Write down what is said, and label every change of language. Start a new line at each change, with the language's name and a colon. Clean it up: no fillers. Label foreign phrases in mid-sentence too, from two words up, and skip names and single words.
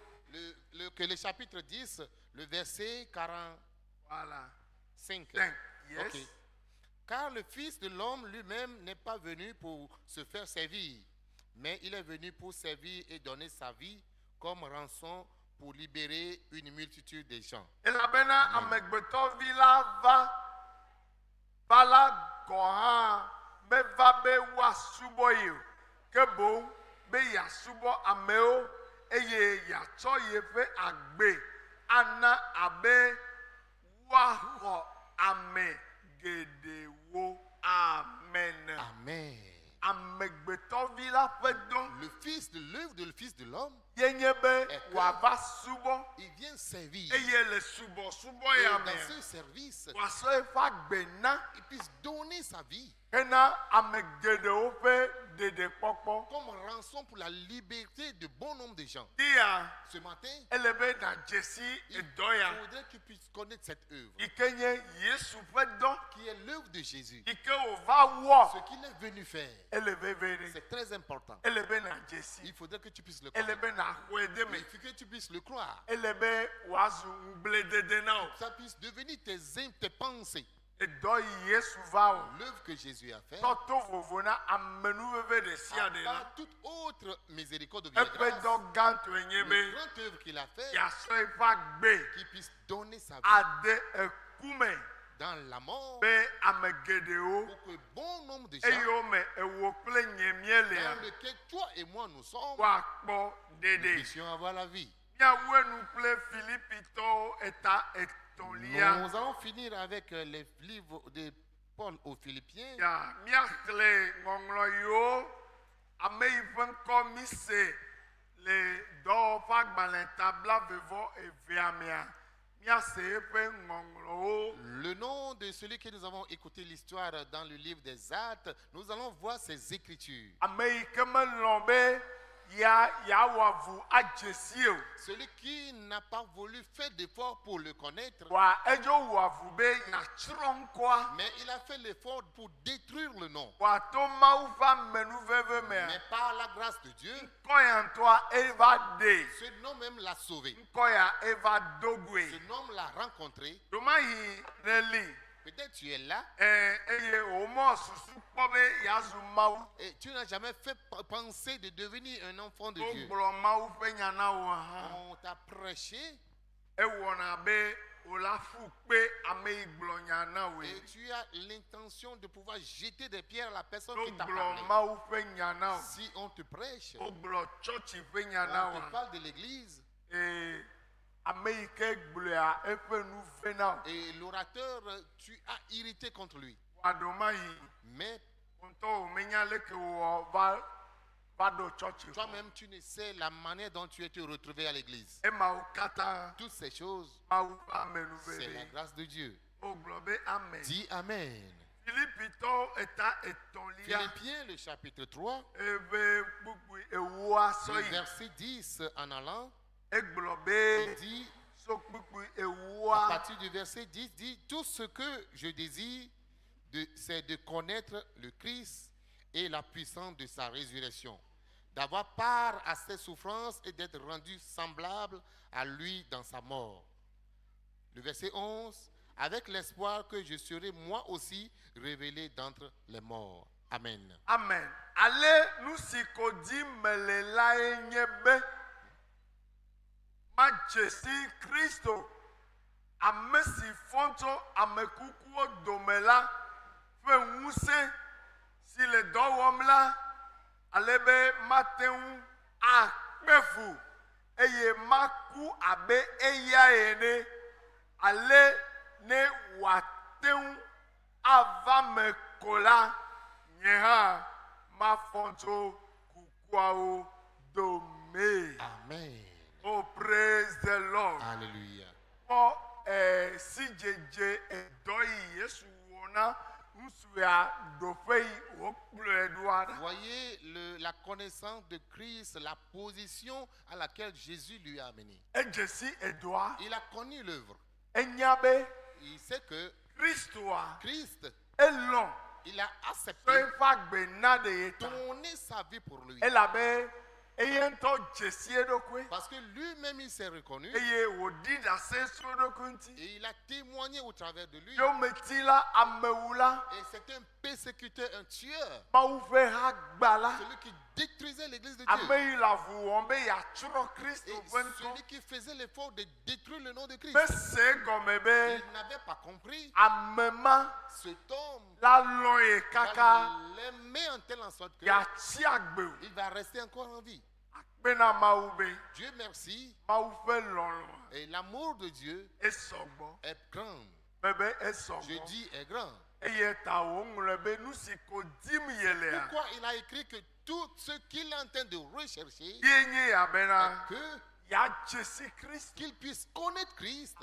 French: que le chapitre 10, le verset 45. Voilà.
English: Thank. Yes.
French: Ok. Car le Fils de l'homme lui-même n'est pas venu pour se faire servir, mais il est venu pour servir et donner sa vie comme rançon pour libérer une multitude de gens.
Ewe: Elabena amegbetɔvi la va la gɔ̃ hã meva be woasubɔ ye o, ke boŋ be yeasubɔ amewo eye yeatsɔ yeƒe agbe ana abe woaxɔ ame geɖewo. Amen. Amen. Amegbetɔvi la ƒe dɔ
French: Le Fils de l'œuvre de le Fils de l'homme,
Ewe: yenye be
French: que
Ewe: wòava subɔ
French: il vient servir.
Ewe: eye le subɔsubɔ
French: Et
Ewe: ya
French: dans
Ewe: me
French: ce service,
Ewe: wòasɔ eƒe agbe na
French: il puisse donner sa vie
Ewe: hena ame geɖewo ƒe ɖeɖekpɔkpɔ.
French: comme rançon pour la liberté de bon nombre de gens.
Ewe: Dia
French: Ce matin,
Ewe: ele be nadze si
French: il
Ewe: edɔ ya
French: faudrait que tu puisses connaître cette œuvre,
Ewe: yi ke nye Yesu ƒe dɔ
French: qui est l'œuvre de Jésus.
Ewe: yi ke wòva wɔ
French: Ce qu'il est venu faire,
Ewe: ele veve ɖe
French: c'est très important.
Ewe: ele be nadze si
French: Il faudrait que tu puisses le
Ewe: ele
French: connaître.
Ewe: be naxɔe de me
French: Il faut que tu puisses le croire.
Ewe: ele be wòazu ŋugbledede na o.
French: Que ça puisse devenir tes pensées.
Ewe: Edɔ yi Yesu va wɔ
French: L'œuvre que Jésus a faite,
Ewe: tɔto vovo na amenuveve ɖe sia ɖe la.
French: pas toute autre miséricorde ou bien
Ewe: Eƒe
French: grâce.
Ewe: dɔ gãtɔe nye
French: Le
Ewe: be
French: grand œuvre qu'il a fait,
Ewe: yeasɔ eƒe agbe
French: qu'il puisse donner sa vie
Ewe: ade ekume
French: dans la mort
Ewe: be ame geɖewo
French: pour que bon nombre de gens
Ewe: eyiwo me ewò kple nye míelea
French: dans lequel toi et moi nous sommes,
Ewe: woakpɔ
French: nous
Ewe: ɖeɖe.
French: puissions avoir la vie.
Ewe: Míawoe nu kple Filipitɔwo eta etɔ̃lia.
French: Nous allons finir avec les livres de Paul aux Philippiens.
Ewe: Ya míaxlẽ ŋɔŋlɔ yiwo ame yi ƒe ŋkɔ mi se le dɔwɔƒe agbalẽ tabla vevɔ evea mea míase eƒe ŋɔŋlɔwo.
French: Le nom de celui que nous avons écouté l'histoire dans le livre des Actes, nous allons voir ses écritures.
Ewe: Ame yi ke melɔ̃ be yawɔ avu adze si o.
French: Celui qui n'a pas voulu faire d'effort pour le connaître,
Ewe: Wa edzo wɔ avu be yeatsrɔ̃ ŋkɔa.
French: mais il a fait l'effort pour détruire le nom.
Ewe: Wòato Mawu ƒe amenuveve mea.
French: Mais par la grâce de Dieu,
Ewe: Ŋkɔ ya ŋutɔa eva ɖe.
French: ce nom même l'a sauvé.
Ewe: Ŋkɔ ya eva dogoe.
French: Ce nom l'a rencontré.
Ewe: Domayi ne li.
French: Peut-être tu es là
Ewe: Eye wòmɔ susu kpɔ be yeazu Mawu.
French: et tu n'as jamais fait penser de devenir un enfant de Dieu.
Ewe: Wogblɔ Mawu ƒe nya na wò hã.
French: On t'a prêché
Ewe: Ewɔna be wòla fu kpe ame yi gblɔ nya na wòe.
French: et tu as l'intention de pouvoir jeter des pierres à la personne qui t'a parlé.
Ewe: Wogblɔ Mawu ƒe nya na wò.
French: Si on te prêche,
Ewe: Wogblɔ tsɔtsi ƒe nya na
French: on te
Ewe: wò.
French: parle de l'église
Ewe: Ame yi ke gblɔa eƒe nu ve na wò.
French: et l'orateur, tu as irrité contre lui.
Ewe: Wadomayi
French: Mais
Ewe: ŋutɔ wòmenya leke wò va ɖo tsɔtsi.
French: toi-même, tu ne sais la manière dont tu étais retrouvé à l'église.
Ewe: Emawo katã
French: Toutes ces choses,
Ewe: Mawu ƒe amenuve
French: c'est la
Ewe: ɖe.
French: grâce de Dieu.
Ewe: Wogblɔ be amen.
French: Dis Amen.
Ewe: Filipitɔwo eta etɔ̃lia.
French: Philippiens, le chapitre 3,
Ewe: Ebe kpukpu ewoa sɔ
French: le
Ewe: yi.
French: verset 10 en allant,
Ewe: Egblɔ
French: il
Ewe: be
French: dit,
Ewe: so kpukpu
French: à
Ewe: ewoa.
French: partir du verset 10, dit, tout ce que je désire, c'est de connaître le Christ et la puissance de sa résurrection, d'avoir part à ses souffrances et d'être rendu semblable à lui dans sa mort. Le verset 11, avec l'espoir que je serai moi aussi révélé d'entre les morts. Amen. Amen.
Ewe: Ale nu si ko di mele lae nye be madze si Kristo ame si fɔ tso ame kukuwo dome la ƒe ŋusẽ si le dɔ wɔm la ale be mate ŋu akpe fu eye maku abe eya ene ale ne wòate ŋu ava me ko la nye hã mafɔ tso kukuawo dome. Amen.
English: Oh, praise the Lord.
French: Alléluia.
Ewe: Kpɔ si dzedze edɔ yi Yesu wɔ na ŋutsu ya ɖoƒe yi wòkplɔe ɖoa ɖa.
French: Voyez la connaissance de Christ, la position à laquelle Jésus lui a amené.
Ewe: Edze si edɔa.
French: Il a connu l'œuvre.
Ewe: Enya be
French: Il sait que
Ewe: Kristoa
French: Christ,
Ewe: elɔ̃
French: il a
Ewe: tso
French: accepté
Ewe: eƒe agbe na ɖe ye ta.
French: donner sa vie pour lui.
Ewe: Elabe eye ŋutɔ dze si eɖokui.
French: Parce que lui-même, il s'est reconnu
Ewe: Eye wòɖi ɖase tso eɖokui ŋuti.
French: et il a témoigné au travers de lui.
Ewe: Yometi la amewula.
French: Et c'est un persécuteur, un tueur,
Ewe: Mawu ƒe ha gba la.
French: celui qui détruisait l'église de
Ewe: Ame
French: Dieu.
Ewe: yi le avu wɔm be yeatsrɔ̃ Kristo
French: Et
Ewe: ƒe ŋkɔ.
French: celui qui faisait l'effort de détruire le nom de Christ.
Ewe: Mese egɔme be
French: Il n'avait pas compris
Ewe: ame ma
French: cet homme
Ewe: la lɔ̃ ye kaka
French: va l'aimer en telle en sorte que
Ewe: yeatsi agbe o.
French: il va rester encore en vie.
Ewe: Akpena Mawu be
French: Dieu merci.
Ewe: Mawu ƒe lɔlɔ̃
French: Et l'amour de Dieu
Ewe: esɔgbɔ.
French: est grand.
Ewe: Bebe
French: Je
Ewe: esɔgbɔ.
French: dis est grand.
Ewe: Eye ta woŋlɔ be nu si ko dim yelea.
French: Pourquoi il a écrit que tout ce qu'il est en train de rechercher
Ewe: Ye nye yabena
French: est que
Ewe: ya Jésus Christ.
French: Qu'il puisse connaître Christ,